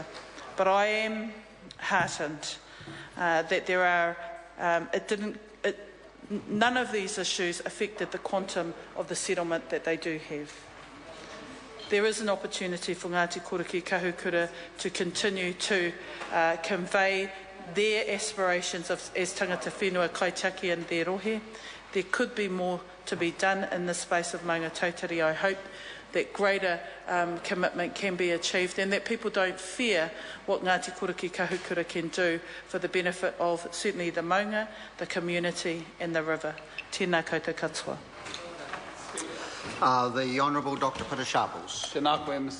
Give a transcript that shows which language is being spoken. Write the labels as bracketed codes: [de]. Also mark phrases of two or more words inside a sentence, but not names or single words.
[en] But I am heartened that there are, none of these issues affected the quantum of the settlement that they do have. There is an opportunity for Ngati Koroki Kahukura to continue to convey their aspirations as [mi] tangata whenua kaitaki [en] and their rohe. There could be more to be done in the space of maunga tautari. I hope that greater commitment can be achieved and that people don't fear what Ngati Koroki Kahukura can do for the benefit of certainly the maunga, the community and the river. [mi] Tēnā koutou katoa. [en] The Honourable Dr. Peter Sharples. [mi] Tēnā koe, Mr.